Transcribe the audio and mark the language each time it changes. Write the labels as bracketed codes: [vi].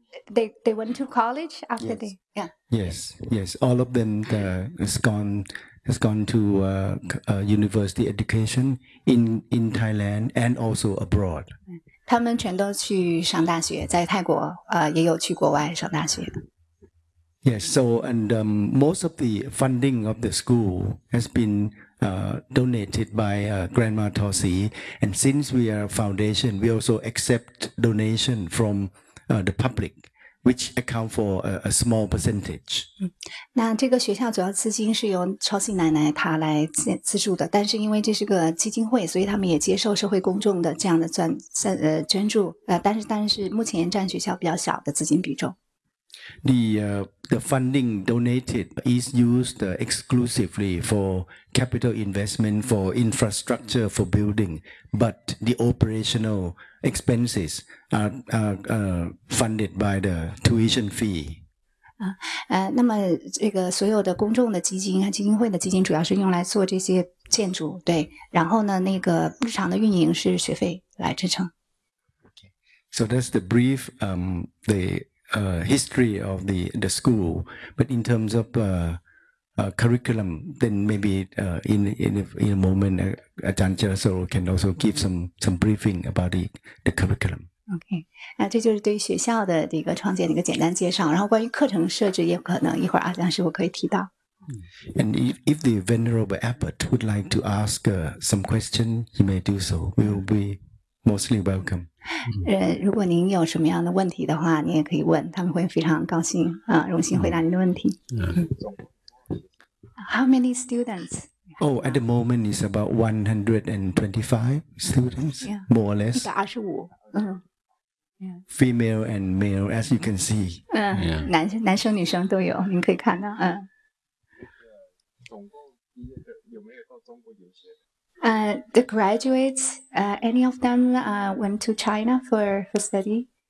[en] They went to college after yes. they yeah yes yes all of them the, has gone to university education in Thailand and also abroad. [zh] 他们全都去上大学，在泰国也有去国外上大学。 [en] Yes, so and most of the funding of the school has been donated by Grandma Tosi, and since we are a foundation, we also accept donation from the public, which account for a small percentage. [zh] 那这个学校主要资金是由超信奶奶她来资助的，但是因为这是个基金会，所以他们也接受社会公众的这样的捐助但是目前占学校比较小的资金比重。 [en] The funding donated is used exclusively for capital investment, for infrastructure, for building. But the operational expenses are funded by the tuition fee. [zh] 那么这个所有的公众的基金和基金会的基金主要是用来做这些建筑，对。然后呢，那个日常的运营是学费来支撑。 [en] So that's the brief. History of the school, but in terms of curriculum, then maybe in a moment, Ajahn Chiraso can also give some briefing about the curriculum. [zh] Okay, 这就是对于学校的这个创建的一个简单介绍。然后关于课程设置，也可能一会儿Ajahn师傅可以提到。 [en] And if the venerable abbot would like to ask some question, he may do so. We will be mostly welcome. [zh] 如果您有什么样的问题的话，你也可以问，他们会非常高兴，荣幸回答您的问题。 [en] How many students? Oh, at the moment is about 125 students, yeah, more or less. 125. Female and male, as you can see. [zh] 男生女生都有，您可以看到， [en] the graduates, any of them went to China for study?